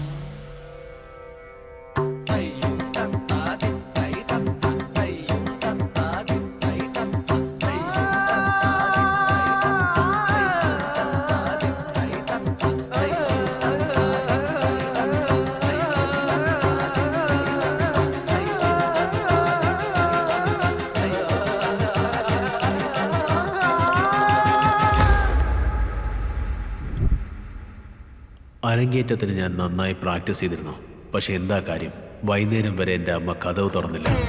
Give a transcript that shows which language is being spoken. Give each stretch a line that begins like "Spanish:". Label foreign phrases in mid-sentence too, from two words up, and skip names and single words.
Malayalam: Tayyum tanta din tay tanta Tayyum tanta din tay tanta Tayyum tanta din tay tanta Tayyum tanta din tay tanta Tayyum tanta din tay tanta അരങ്ങേറ്റത്തിന് ഞാൻ നന്നായി പ്രാക്ടീസ് ചെയ്തിരുന്നു. പക്ഷെ എന്താ കാര്യം, വൈകുന്നേരം വരെ എൻ്റെ അമ്മ കതവ് തുറന്നില്ല.